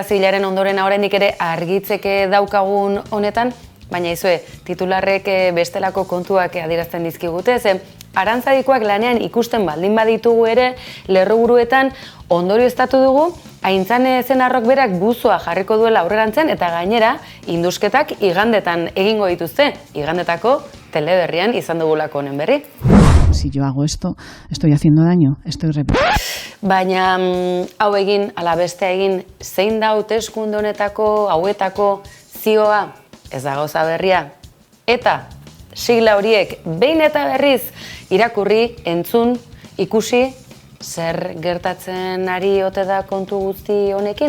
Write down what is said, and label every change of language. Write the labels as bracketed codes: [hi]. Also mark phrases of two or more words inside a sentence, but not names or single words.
[eu] Zibilaren ondoren oraindik ere argitzeke daukagun honetan, baina izue, titularrek bestelako kontuak adierazten dizkigute, ze Arantzadikoak lanean ikusten baldin baditugu ere, lerroburuetan ondorioztatu dugu, Aintzane Ezenarrok berak buzoa jarriko duela aurrerantzen eta gainera indusketak igandetan egingo dituzte, igandetako teleberrian izan dugulako honen berri. [es] Si yo hago esto, estoy haciendo daño, estoy repitiendo. [eu] Baina hau egin, ala beste egin, zein da hauteskunde honetako, hauetako zioa, ez da gauza berria. Eta sigla horiek behin eta berriz irakurri, entzun, ikusi, zer gertatzen ari ote da kontu guzti honekin.